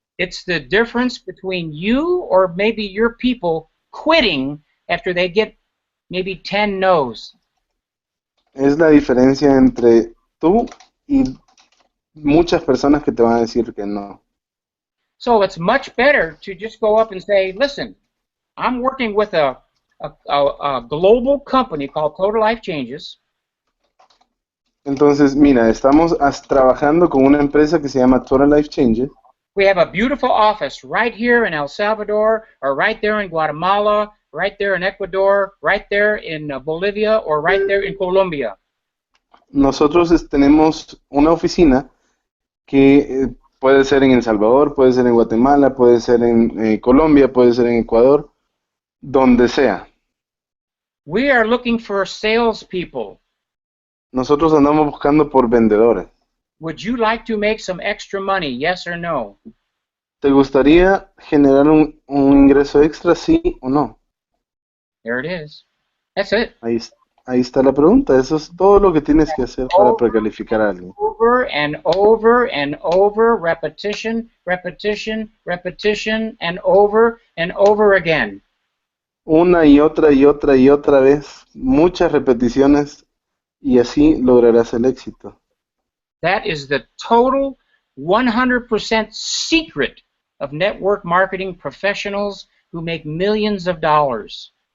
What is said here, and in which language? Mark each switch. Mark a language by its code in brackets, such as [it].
[en] It's the difference between you or maybe your people quitting after they get maybe 10 no's. [es] Es la diferencia entre tú y muchas personas que te van a decir que no. [en] So it's much better to just go up and say, listen, I'm working with a global company called Total Life Changes. [es] Entonces, mira, estamos trabajando con una empresa que se llama Total Life Changes. [en] We have a beautiful office right here in El Salvador, or right there in Guatemala, right there in Ecuador, right there in Bolivia, or right there in Colombia. [es] Nosotros tenemos una oficina que puede ser en El Salvador, puede ser en Guatemala, puede ser en Colombia, puede ser en Ecuador, donde sea. [en] We are looking for salespeople. [es] Nosotros andamos buscando por vendedores. [en] Would you like to make some extra money, yes or no? [es] ¿Te gustaría generar un ingreso extra, sí o no? [en] There it is. That's it. [es] Ahí está la pregunta. Eso es todo lo que tienes que hacer para precalificar a alguien. [en] Over and over and over, repetition, repetition, repetition, and over again. [es] Una y otra y otra y otra vez, muchas repeticiones y así lograrás el éxito. [en] That is the total 100% secret of network marketing professionals who make millions of dollars.